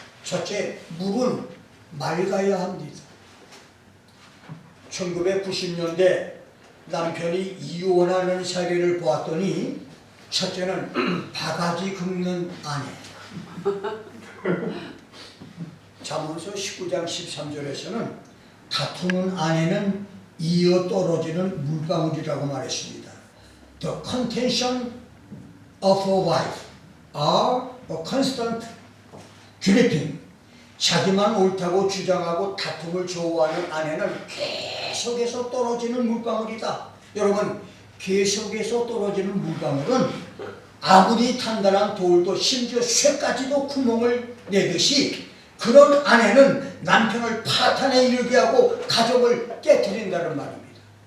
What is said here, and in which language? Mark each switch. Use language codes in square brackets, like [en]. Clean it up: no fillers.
[ko] 첫째, 물은 맑아야 합니다. 1990년대 남편이 이혼하는 사례를 보았더니, 첫째는 바가지 긁는 아내. 잠언서 19장 13절에서는 다투는 아내는 이어 떨어지는 물방울이라고 말했습니다. [en] The contention of a wife are a constant gripping. [ko] 자기만 옳다고 주장하고 다툼을 좋아하는 아내는 계속해서 떨어지는 물방울이다. 여러분, 계속해서 떨어지는 물방울은 아무리 단단한 돌도 심지어 쇠까지도 구멍을 내듯이 그런 아내는 남편을 파탄에 이르게 하고 가족을 깨트린다는 말입니다.